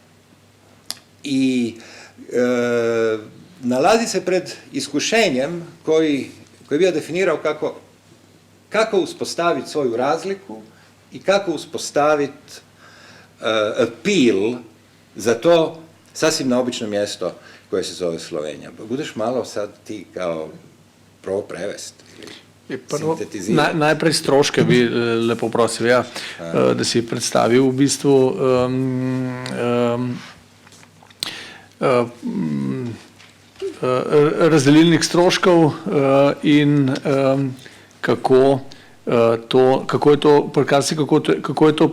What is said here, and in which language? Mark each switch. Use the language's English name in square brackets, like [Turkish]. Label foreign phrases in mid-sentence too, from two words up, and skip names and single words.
[Croatian] i nalazi se pred iskušenjem koji je bio definirao kako uspostaviti svoju razliku i kako uspostaviti appeal za to sasvim neobično mjesto koje se zove Slovenija. Budeš malo sad ti kao prevesti, sintetizirati. [Slovenian] Najprej stroške bi lepo prosil, da si predstavil v bistvu razdelilnih stroškov in kako je to